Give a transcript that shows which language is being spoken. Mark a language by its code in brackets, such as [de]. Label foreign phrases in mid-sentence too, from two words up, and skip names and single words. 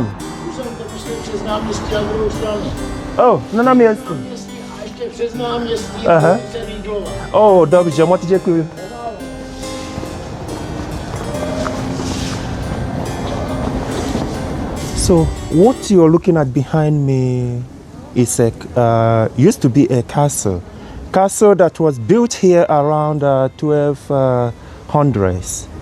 [cs] Muzeum to prostě přes náměstí a druhou stranu. Oh, na náměstí. A ještě přes náměstí se Rídlova. Oh, dobře, moc děkuji. [en] So what you're looking at behind me is used to be a castle. Castle that was built here around 1200s.